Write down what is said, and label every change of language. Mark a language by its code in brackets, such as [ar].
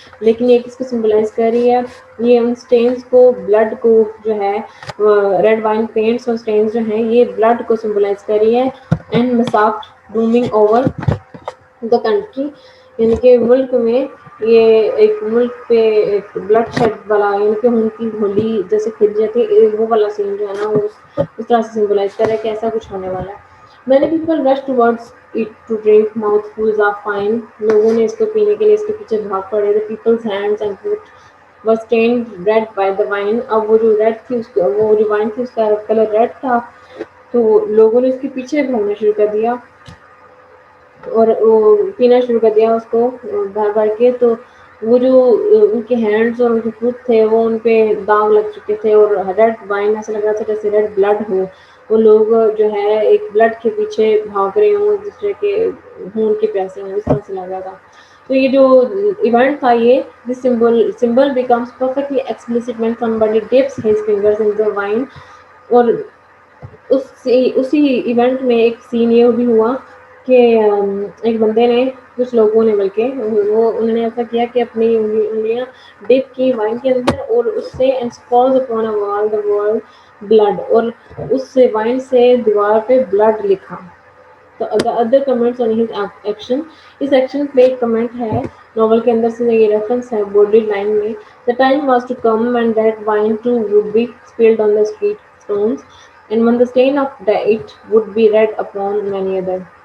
[ur] لیکن یہ کس کو سمبلائز کر رہی ہے, یہ ان اسٹینس کو بلڈ کو جو ہے ریڈ وائن پینٹس اور اسٹینس جو ہیں یہ بلڈ کو سمبلائز کر رہی ہے. [en] and mask looming over the country [ur] یعنی کہ ملک میں یہ ایک ملک پہ ایک بلڈ شیڈ والا یعنی کہ ان کی ہولی جیسے کھل جاتی وہ والا سین جو ہے نا وہ اس طرح سے سمبلائز کر رہا ہے کہ ایسا کچھ ہونے والا ہے. [en] Many people rush towards it to drink mouthfuls of wine. [ur] لوگوں نے اس کو پینے کے لیے اس کے پیچھے بھاگ پڑے. [en] The people's hands and feet were stained red by the wine. [ur] اب وہ جو ریڈ تھی وہ جو وائن تھی اس کا کلر ریڈ تھا تو لوگوں نے اس کے پیچھے بھاگنا شروع کر دیا اور وہ پینا شروع کر دیا اس کو بھر بھر کے. تو وہ جو ان کے ہینڈس اور ان کے فٹ تھے وہ ان پہ داغ لگ چکے تھے اور ریڈ وائن ایسا لگ رہا تھا جیسے ریڈ بلڈ ہو. وہ لوگ جو ہے ایک بلڈ کے پیچھے بھاگ رہے ہوں جس طرح کے خون کے پیاسے ہوں اس طرح سے لگ رہا تھا. تو یہ جو ایونٹ تھا یہ [en] this symbol becomes perfectly explicit when somebody dips his fingers in the wine. [ur] اور اسی ایونٹ میں ایک سین یہ بھی ہوا کہ ایک بندے نے کچھ لوگوں نے بلکہ وہ انہوں نے ایسا کیا کہ اپنی انگلیاں ڈپ کی وائن کے اندر اور اس سے [en] falls upon a wall the word blood [ur] اور اس سے وائن سے دیوار پہ بلڈ لکھا. تو [en] other comments on his action [ur] اس action پہ ایک کمنٹ ہے ناول کے اندر سے یہ ریفرنس ہے بورڈی لائن میں. [en] The time was to come when that wine too would be spilled on the street stones and when the stain of it would be read upon many other.